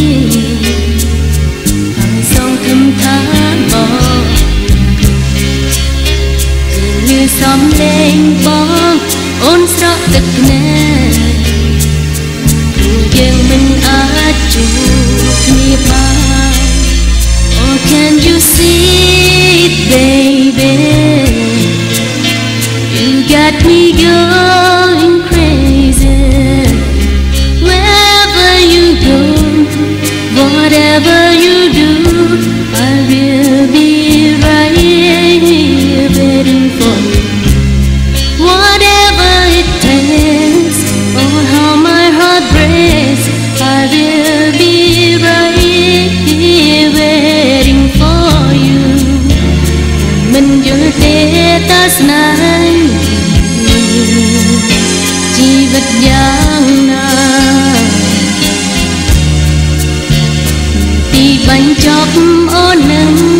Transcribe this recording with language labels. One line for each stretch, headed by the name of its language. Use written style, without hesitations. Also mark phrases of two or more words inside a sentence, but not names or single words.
Khmer: ហើយសងគំថាបងគឺសំលេងបងអូនស្រក់ទឹកភ្នែក យើងមិនអាចជួបគ្នាបាន
English: Oh can you see it baby You got me going crazy Wherever you go Whatever you do I will be right here waiting for you Whatever it takes Oh how my heart breaks I will be right here waiting for you
Khmer: មិនយល់ទេតើស្នេហ៍ ជីវិតយ៉ាងណាទីបញ្ចប់អូននឹង